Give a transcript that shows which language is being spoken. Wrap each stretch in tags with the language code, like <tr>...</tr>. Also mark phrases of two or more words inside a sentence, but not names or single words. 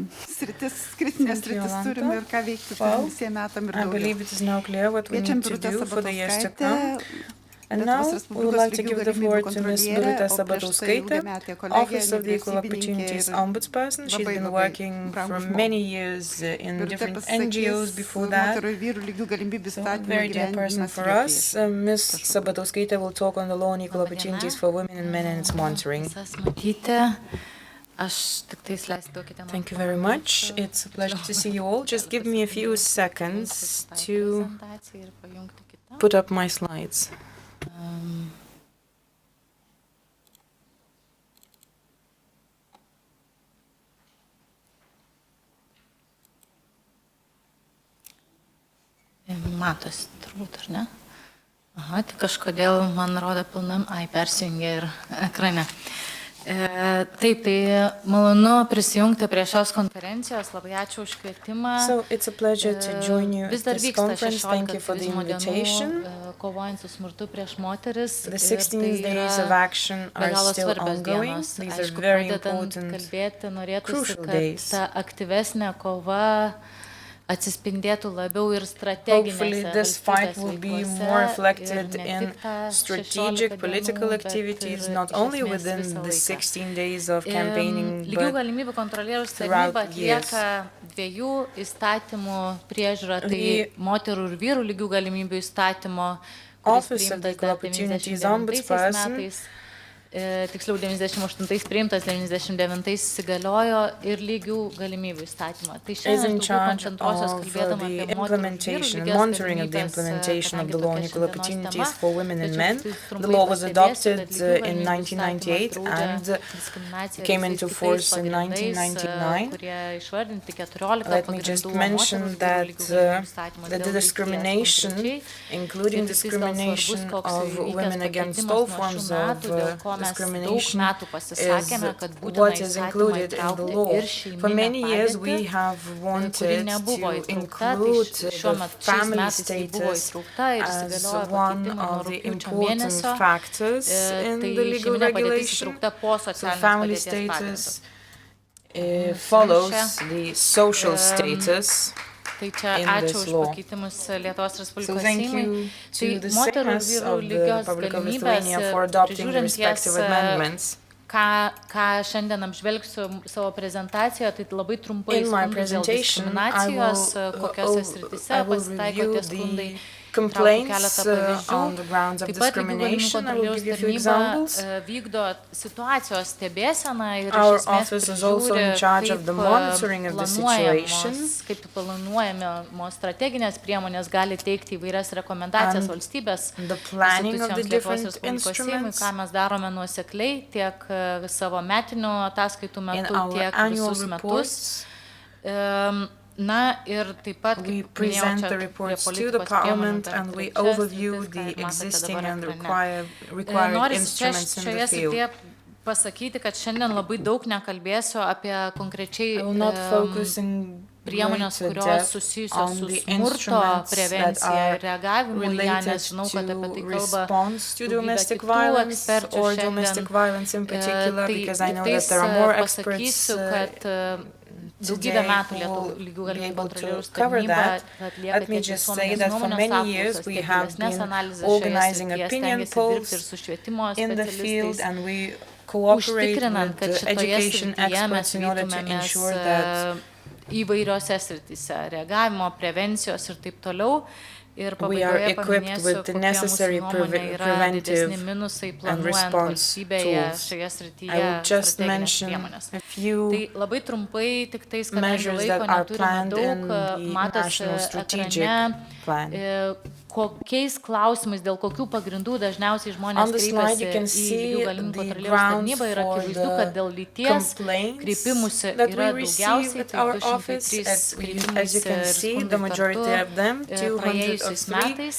<lt>Kritinės sritis turim ir ką veikti visiem metam ir daugiau.</lt> <en>I believe it is now clear what we need to do for the years to come. And now we would like to give the floor to Ms. Birutė Sabatauskaitė, Office of the Equal Opportunities Ombudsperson. She's been working for many years in different NGOs before that. So a very dear person for us. Ms. Sabatauskaitė will talk on the law on equal opportunities for women and men and its monitoring. Thank you very much. It's a pleasure to see you all. Just give me a few seconds to put up my slides.</en> <lt>Matosi turbūt, ar ne? Aha, tai kažkodėl man rodo pilnam, persijungia ir ekrane. Taip, tai malonu prisijungti prie šios konferencijos. Labai ačiū už kvietimą.</lt> <en>So it's a pleasure to join you</en> <lt>Vis dar</lt> <en>at this</en> <lt>vyksta</lt> <en>conference. Thank you for the 16 invitation.</en> <lt>dienų kovojant su smurtu prieš moteris.</lt> <en>The 16 days of action are still ongoing. These are very important,</en> <lt>kalbėti, norėtųsi,</lt> <en>crucial</en> <lt>kad</lt> <en>days.</en> <lt>ta aktyvesnė kova atsispindėtų labiau ir strateginėse</lt> <en>Hopefully this fight will be more reflected in strategic political activities, not only within the 16 days of campaigning,</en> <lt>Lygių</lt> <en>but</en> <lt>galimybių kontrolieriaus</lt> <en>throughout</en> <lt>tarnyba</lt> <en>years.</en> <lt>atlieka dviejų įstatymų priežiūrą, tai moterų ir vyrų lygių galimybių įstatymo, kuris</lt> <en>Office of the</en> <lt>priimtas</lt> <en>Equal</en> <lt>dar</lt> <en>Opportunities</en> <lt>99</lt> <en>Ombudsperson</en> <lt>metais. Tiksliau 98 priimtas, 99 įsigaliojo ir lygių galimybių įstatymą. Tai</lt> <en>is</en> <lt>šiandien</lt> <en>in</en> <lt>daugiau</lt> <en>charge</en> <lt>koncentruosiuos</lt> <en>of</en> <lt>kalbėdama</lt> <en>the</en> <lt>apie moterų ir vyrų</lt> <en>implementation and</en> <lt>lygias</lt> <en>monitoring of the</en> <lt>galimybes,</lt> <en>implementation of</en> <lt>kadangi</lt> <en>the law on</en> <lt>tokia</lt> <en>equal</en> <lt>šiandienos</lt> <en>opportunities</en> <lt>tema.</lt> <en>for women and</en> <lt>Tačiau</lt> <en>men.</en> <lt>tik</lt> <en>The</en> <lt>trumpai</lt> <en>law was</en> <lt>pastebėsiu,</lt> <en>adopted</en> <lt>kad lygių</lt> <en>in</en> <lt>galimybių</lt> <en>1998</en> <lt>įstatymas</lt> <en>and</en> <lt>draudžia diskriminaciją</lt> <en>came</en> <lt>visais</lt> <en>into</en> <lt>kitais</lt> <en>force in</en> <lt>pagrindais,</lt> <en>1999.</en> <lt>kurie išvardinti 14</lt> <en>Let me just</en> <lt>pagrindų</lt> <en>mention</en> <lt>moterų ir</lt> <en>that,</en> <lt>vyrų lygių galimybių įstatymas</lt> <en>that the</en> <lt>dėl lyties</lt> <en>discrimination,</en> <lt>konkrečiai.</lt> <en>including</en> <lt>Ir tiktais gal svarbus,</lt> <en>discrimination</en> <lt>koks</lt> <en>of</en> <lt>įvykęs</lt> <en>women against</en> <lt>pakeitimas</lt> <en>all</en> <lt>nuo šių</lt> <en>forms</en> <lt>metų,</lt> <en>of</en> <lt>dėl ko</lt> <en>discrimination</en> <lt>metų pasisakėme, kad</lt> <en>is</en> <lt>būtina</lt> <en>what is</en> <lt>įstatymą</lt> <en>included in the</en> <lt>įtraukti</lt> <en>law.</en> <lt>ir</lt> <en>For</en> <lt>šeiminę</lt> <en>many years we</en> <lt>padėtį,</lt> <en>have</en> <lt>kuri</lt> <en>wanted</en> <lt>nebuvo</lt> <en>to</en> <lt>įtraukta,</lt> <en>include</en> <lt>tai šiuo</lt> <en>the</en> <lt>metu šiais</lt> <en>family</en> <lt>metais ji buvo</lt> <en>status</en> <lt>įtraukta ir</lt> <en>as</en> <lt>įsigaliojo</lt> <en>one</en> <lt>pakeitimai nuo</lt> <en>of the</en> <lt>rugpjūčio</lt> <en>important</en> <lt>mėnesio.</lt> <en>factors in</en> <lt>Tai</lt> <en>the legal</en> <lt>šeiminė padėtis</lt> <en>regulation.</en> <lt>įtraukta po</lt> <en>So</en> <lt>socialinės</lt> <en>family</en> <lt>padėties pagrindu.</lt> <en>status follows the social status.</en> <lt>Tai čia</lt> <en>in</en> <lt>ačiū</lt> <en>this</en> <lt>už</lt> <en>law.</en> <lt>pakeitimus Lietuvos</lt> <en>So</en> <lt>Respublikos</lt> <en>thank</en> <lt>Seimui.</lt> <en>you</en> <lt>Tai</lt> <en>to the</en> <lt>moterų ir</lt> <en>Seimas</en> <lt>vyrų</lt> <en>of the</en> <lt>lygios</lt> <en>Republic of</en> <lt>galimybės</lt> <en>Lithuania for adopting the</en> <lt>prižiūrint jas,</lt> <en>respective amendments.</en> <lt>ką šiandien apžvelgsiu savo prezentacijoje, tai labai trumpai</lt> <en>In my</en> <lt>skundus dėl</lt> <en>presentation,</en> <lt>diskriminacijos,</lt> <en>I</en> <lt>kokiose srityse pasitaiko</lt> <en>review</en> <lt>tie skundai.</lt> <en>the complaints</en> <lt>Keletą</lt> <en>on the grounds of</en> <lt>Taip pat lygių galimybių</lt> <en>discrimination. I will</en> <lt>kontrolieriaus</lt> <en>give you a few</en> <lt>tarnyba</lt> <en>examples.</en> <lt>vykdo situacijos stebėseną ir</lt> <en>Our</en> <lt>iš esmės</lt> <en>office is also in</en> <lt>prižiūri,</lt> <en>charge of the monitoring of the situation.</en> <lt>kaip planuojamos strateginės priemonės gali teikti įvairias rekomendacijas</lt> <en>And</en> <lt>valstybės</lt> <en>the planning of the</en> <lt>institucijoms Lietuvos</lt> <en>different</en> <lt>Respublikos Seimui,</lt> <en>instruments.</en> <lt>ką mes darome nuosekliai tiek savo metinių ataskaitų</lt> <en>In</en> <lt>metu,</lt> <en>our</en> <lt>tiek</lt> <en>annual</en> <lt>visus metus.</lt> <en>reports,</en> <lt>Na ir taip pat,</lt> <en>we</en> <lt>kaip minėjau,</lt> <en>present</en> <lt>čia</lt> <en>the</en> <lt>prie</lt> <en>reports to the</en> <lt>politikos priemonių</lt> <en>Parliament</en> <lt>per</lt> <en>and we</en> <lt>trečias</lt> <en>overview</en> <lt>sritis, ką</lt> <en>the</en> <lt>ir matote</lt> <en>existing</en> <lt>dabar</lt> <en>and</en> <lt>ekrane.</lt> <en>required</en> <lt>Norisi</lt> <en>instruments in</en> <lt>šioje</lt> <en>the field.</en> <lt>srityje pasakyti, kad šiandien labai daug nekalbėsiu apie konkrečiai</lt> <en>I will not focus in</en> <lt>priemonės,</lt> <en>greater</en> <lt>kurios</lt> <en>depth</en> <lt>susijusios</lt> <en>on</en> <lt>su</lt> <en>the</en> <lt>smurto</lt> <en>instruments that</en> <lt>prevencija</lt> <en>are</en> <lt>ir reagavimu į ją,</lt> <en>related</en> <lt>nes žinau, kad apie tai</lt> <en>to</en> <lt>kalba</lt> <en>response to</en> <lt>daugybė</lt> <en>domestic</en> <lt>kitų</lt> <en>violence</en> <lt>ekspertų</lt> <en>or</en> <lt>šiandien.</lt> <en>domestic violence in particular,</en> <lt>Tai</lt> <en>because I know</en> <lt>tiktais</lt> <en>that there are more experts</en> <lt>pasakysiu, kad daugybę metų lygių galimybių kontrolieriaus tarnyba atlieka</lt> <en>Let me just say that for many years we have been organizing opinion polls in the field and we cooperate with the education experts in order to ensure that</en> <lt>įvairiose srityse, reagavimo, prevencijos ir taip toliau. Ir pabaigoje paminėsiu, kokie mūsų nuomonė yra didesni minusai planuojant valstybėje šioje srityje strateginės priemonės. Tai labai trumpai, tik tais, kadangi laiko neturime daug, matosi ekrane, kokiais klausimais, dėl kokių pagrindų dažniausiai žmonės kreipiasi į lygių galimybių kontrolieriaus tarnybą ir akivaizdu, kad dėl lyties kreipimusi yra daugiausiai, tai 203 kreipimusi ir skundai kartu praėjusiais metais.</lt>